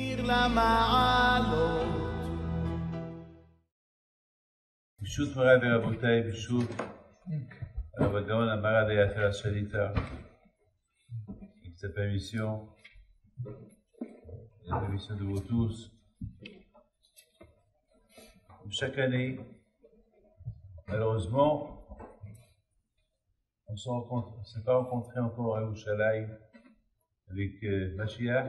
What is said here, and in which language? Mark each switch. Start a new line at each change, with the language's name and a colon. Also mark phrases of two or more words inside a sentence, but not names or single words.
Hebrew: ברשות מוריי ורבותיי, ברשות הרב הגאון המהר"ל היפה השליטה,
French: avec sa permission, la permission de vous tous. Chaque année, malheureusement, on ne s'est pas rencontré encore à Yerushalayim avec Mashiach.